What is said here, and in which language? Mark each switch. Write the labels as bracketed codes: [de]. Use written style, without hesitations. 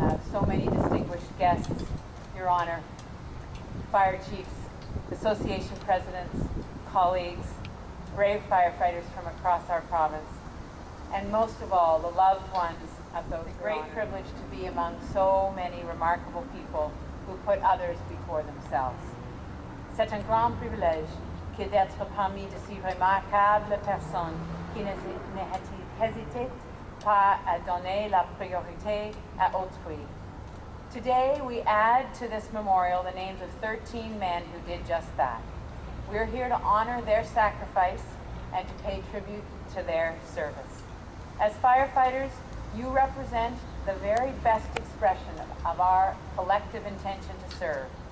[en] So many distinguished guests, Your Honor, fire chiefs, association presidents, colleagues, brave firefighters from across our province, and most of all, the loved ones of those. It's a great privilege to be among so many remarkable people who put others before themselves. [fr] C'est un grand privilège que d'être parmi de si remarquables personnes qui n'hésitent pas à donner la priorité à autrui. [en] Today we add to this memorial the names of 13 men who did just that. We're here to honor their sacrifice and to pay tribute to their service. As firefighters, you represent the very best expression of our collective intention to serve.